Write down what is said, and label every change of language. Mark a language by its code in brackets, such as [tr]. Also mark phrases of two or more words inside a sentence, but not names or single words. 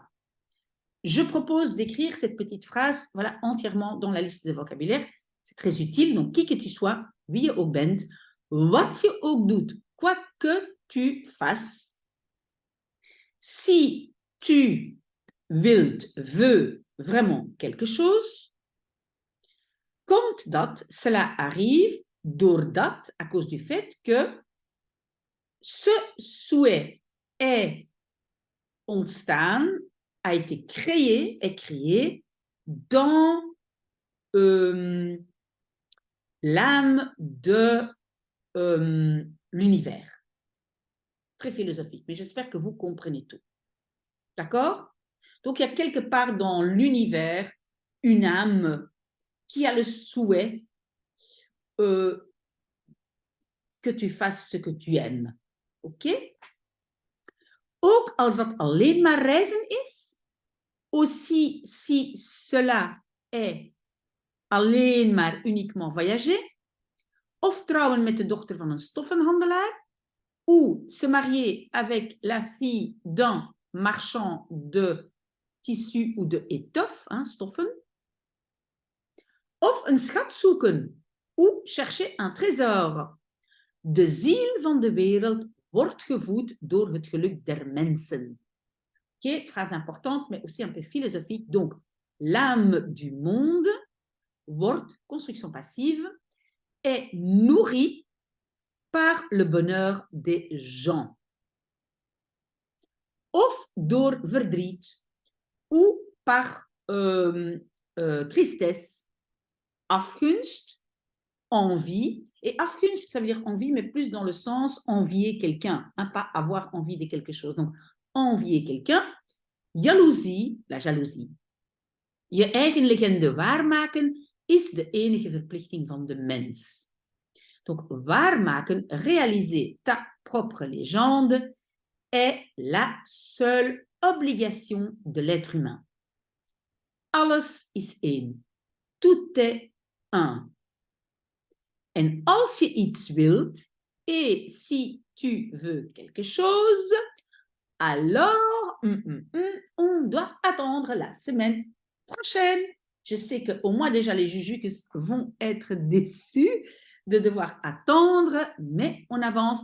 [fr] Je propose d'écrire cette petite phrase, voilà, entièrement dans la liste de vocabulaire. C'est très utile. Donc, qui que tu sois, [nl] wie je ook bent, wat je ook doet, [fr] quoi que tu fasses. Si tu wilt, veux vraiment quelque chose, [nl] komt dat, [fr] cela arrive, doordat, à cause du fait que ce souhait est ontstaan, a été créé, est créé dans l'âme de l'univers. Très philosophique, mais j'espère que vous comprenez tout. D'accord? Donc, il y a quelque part dans l'univers une âme qui a le souhait que tu fasses ce que tu aimes. [nl] Ok? Ook als dat alleen maar reizen is, [fr] aussi si cela est [nl] alleen maar [fr] uniquement voyager, [nl] of trouwen met de dochter van een stoffenhandelaar, [fr] ou se marier avec la fille d'un marchand de tissu ou de étoffe, hein, [nl] stoffen, of een schat zoeken, [fr] ou chercher un trésor. [nl] De ziel van de wereld wordt gevoed door het geluk der mensen. [fr] Ok, phrase importante, mais aussi un peu philosophique. Donc, l'âme du monde wordt, construction passive, est nourrie par le bonheur des gens. [nl] Of door verdriet, [fr] ou par tristesse, afgunst, envie. Et afgunst, ça veut dire envie, mais plus dans le sens envier quelqu'un, hein, pas avoir envie de quelque chose. Donc, envier quelqu'un. Jaloezie, la jalousie. [nl] Je eigen legende waarmaken is de enige verplichting van de mens. [fr] Donc, waarmaken, réaliser ta propre légende est la seule obligation de l'être humain. [nl] Alles is één. [fr] Tout est un. [nl] En als je iets wilt, [fr] et si tu veux quelque chose, alors on doit attendre la semaine prochaine. Je sais qu'au moins déjà les jujus vont être déçus de devoir attendre, mais on avance.